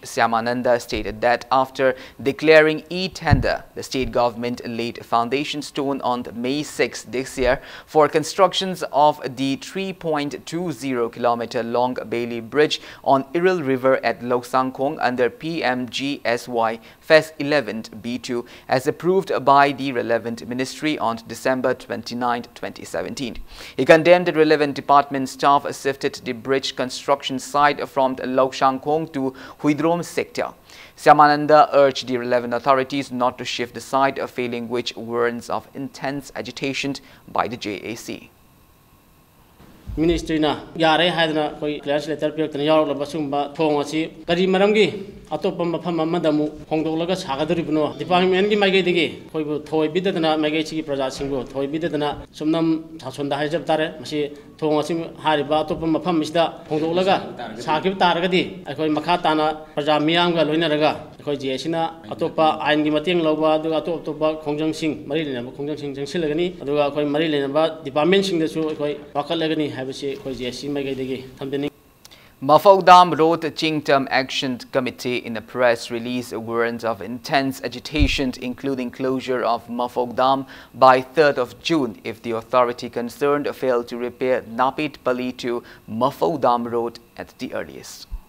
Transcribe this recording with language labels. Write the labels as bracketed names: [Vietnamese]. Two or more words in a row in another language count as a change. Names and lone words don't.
[English] Syamananda stated that after declaring e-tender, the state government laid a foundation stone on May 6 this year for constructions of the 3.20-kilometer long Bailey Bridge on Iril River at Loksangkhong under PMGSY Phase 11 B2 as approved by the relevant ministry on December 29, 2017. He condemned the relevant department staff sifted the bridge construction site from Loksangkhong to Huidrom sector. Syamananda urged the relevant authorities not to shift the site, failing which warns of intense agitation by the JAC. [Manipuri] Ministry na yare haidna koi [English] clearance letter [Manipuri] pe tan yaw la basumba thong asi kari maramgi atopa mafam amadamu hongdolaga sagadribno department gi mage digi koi bu thoi bidadna mage chi praja singbu thoi bidadna sumnam thasonda haijab tare masi thong asi hariba atopa mafam misda hongdolaga sagib taragadi akoi makha tana praja miyam ga loinaraga akoi jesina atopa ain gi mateng lawba du atopa khongjang sing mari lena khongjang sing jangsilagani aduga akoi mari lena ba department sing dasu akoi wakalagani [English] Mafogdam wrote a Chingtam Action Committee in a press release warned of intense agitation, including closure of Mafogdam by 3rd of June if the authority concerned failed to repair Napit Pali to Mafogdam Road at the earliest.